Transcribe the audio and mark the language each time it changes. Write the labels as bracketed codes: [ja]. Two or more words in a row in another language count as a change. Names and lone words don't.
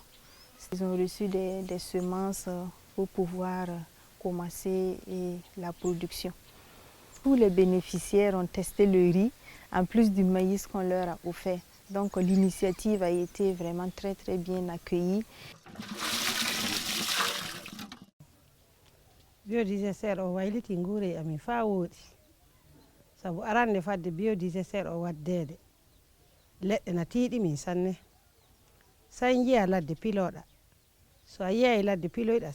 [fr] Ils ont reçu des semences pour pouvoir commencer la production. Tous les bénéficiaires ont testé le riz en plus du maïs qu'on leur a offert. Donc l'initiative a été vraiment très bien accueillie. [ff] Biodigesteur o wayliti nguure amin fa woodi sabu arande fadde biodigesteur o waddede leɗɗe na tiiɗi min sanne sai jiya ladde piloɗa so a yiyayi ladde piloyɗa